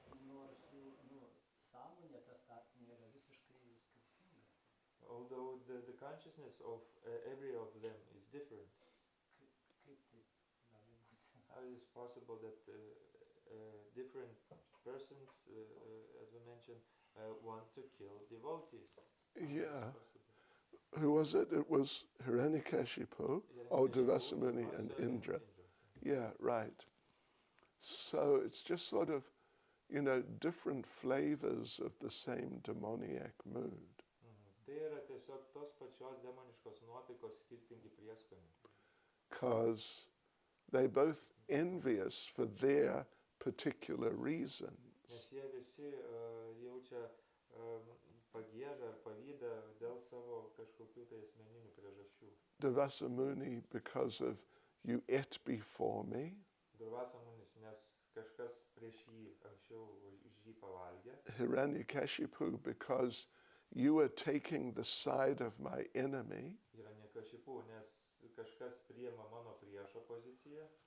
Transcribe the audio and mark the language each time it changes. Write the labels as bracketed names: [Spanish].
[Lithuanian] Nors jų sąmonė ta startinė yra visiškai skirtinga. [English] Although the consciousness of every of them is different. [Lithuanian] Kaip tai gali būti? [English] How is it possible that different persons, as we mentioned, want to kill devotees? Yeah. Who was it? It was Hiranyakashipu, Devasamuni, and Indra. Yeah, right. So it's just sort of, different flavors of the same demoniac mood. [Lithuanian] Tai yra tiesiog tos pačios demoniškos nuotaikos skirtingi prieskoniai. [English] Because they're both envious for their particular reasons. [Lithuanian] Nes jie visi jaučia pagiežą ar pavydą dėl savo kažkokių tai asmeninių priežasčių. [English] Devasamuni, because of you ate before me. [Lithuanian] Durvasamunis, nes kažkas prieš jį anksčiau už jį pavalgė. [English] Hiranyakashipu, because you are taking the side of my enemy. [Lithuanian] Hiranyakashipu, nes kažkas priima mano priešo poziciją.